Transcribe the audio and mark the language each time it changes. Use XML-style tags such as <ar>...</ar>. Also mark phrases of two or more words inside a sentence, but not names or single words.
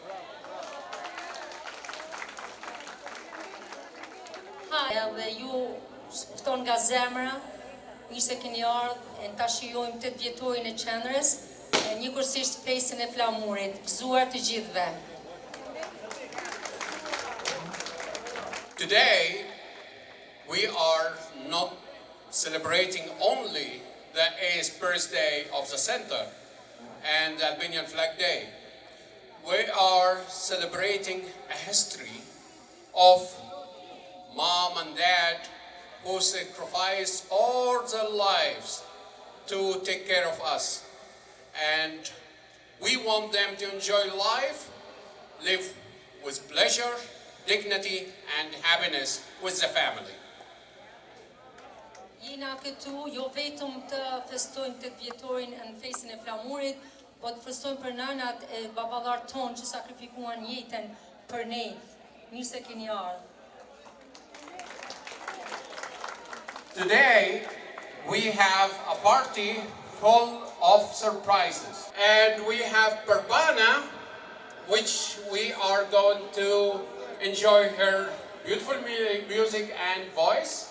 <sq>Dhe ju fton nga zemra, mirë se keni ardhur, ta shijojmë 8 vjetorin e qendrës, njëkohësisht fesën e flamurit, gëzuar të gjithëve.</sq> <en>Today, we are not celebrating only the 8th birthday of the center and the Albanian Flag Day. We are celebrating a history of mom and dad who sacrificed all their lives to take care of us. And we want them to enjoy life, live with pleasure, dignity and happiness with the family.</en> <sq>Jena këtu jo vetëm të festojmë 8 vjetorin në fesën e flamurit, po të festojmë për nënat e baballar tonë që sakrifikuan jetën për ne. Mirë se keni ardhur.</sq> <en>Today we have a party full of surprises. And we have Barbana, which we are going to enjoy her beautiful music and voice.</en>